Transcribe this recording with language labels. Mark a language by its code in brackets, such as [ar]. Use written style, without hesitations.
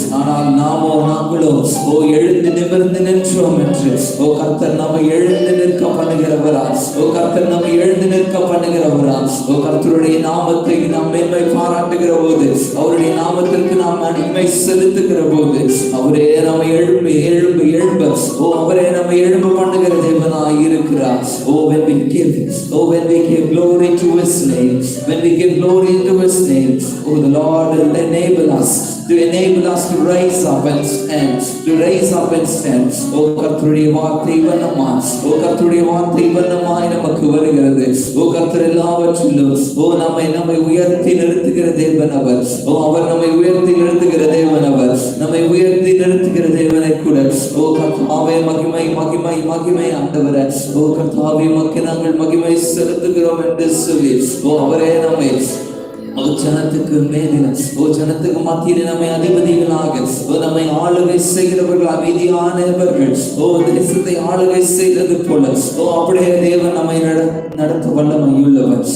[ta] ஆனால் நாங்களோ எழுந்து நிமிர்ந்து நின்றோம் என்று கர்த்தர் நம்மை எழுந்து நிற்க பண்ணுகிறவரா கர்த்தர் நம்மை எழுந்து நிற்க பண்ணுகிறவரா கர்த்தருடைய நாமத்தை நாம் மேன்மை பாராட்டுகிற போது அவருடைய நாமத்திற்கு நாம் மகிமை செலுத்துகிற போது அவரே நம்மை எழும்பு எழும்பு எழும்ப அவரே நம்மை எழும்ப பண்ணுகிற தேவனாய் இருக்கிறார். [en] When we give glory to his name, when we give glory to his name, the Lord will enable us to rise up and stand, to rise up and stand. [ta] கர்த்தருடைய வார்த்தை வண்ணமா கர்த்தருடைய வார்த்தை வண்ணமாய் நமக்கு வருகிறது. கர்த்தர் எல்லாவற்றிலும் நம்மை உயர்த்தி நிறுத்துகிற தேவன் அவர். அவர் நம்மை உயர்த்தி நிறுத்துகிற தேவன் அவர். நம்மை உயர்த்தி நிறுத்துகிற தேவனை கூட கர்த்தாவே மகிமை மகிமை மகிமை ஆண்டவரே கர்த்தாவே மக்கு நாங்கள் மகிமை செலுத்துகிறோம் என்று சொல்லி அவரே நம்மை ஜனத்துக்கு மேலின ஜனத்துக்கு மத்தியிலே நம்மை அதிபதிகளாக நம்மை ஆளுகை செய்கிறவர்கள் அமைதியானவர்கள் தேசத்தை ஆளுகை செய்தது போல அப்படியே தேவன் நம்மை நடத்த வல்லமையுள்ளவர்.